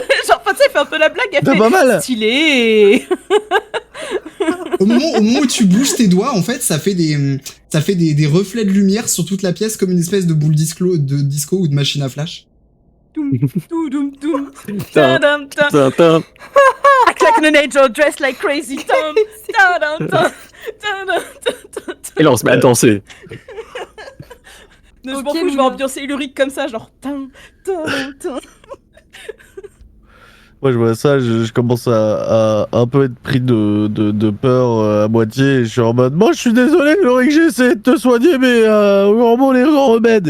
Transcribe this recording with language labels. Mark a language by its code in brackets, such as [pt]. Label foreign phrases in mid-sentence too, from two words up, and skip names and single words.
[fr] Genre, enfin, tu sais, elle fait un peu la blague, elle T'as fait pas mal. stylé. Au moment où tu bouges tes doigts, en fait, ça fait des reflets de lumière sur toute la pièce comme une espèce de boule de disco ou de machine à flash. Doum, doum, doum. Putain. Tadam, tam. Tintin. [en] Act like an angel, dressed like crazy Tom. Tadam, tam. Tadam, tam, tam, tam. [fr] Et là, on se met à danser. Je m'en Ok, fous, je vais Luna. ambiancer Ulrich comme ça, genre, tam, tam, tam. Moi, je vois ça, je commence à un peu être pris de peur à moitié. Et je suis en mode, moi, je suis désolé, Ulrich, j'ai essayé de te soigner, mais vraiment, les gens remèdent.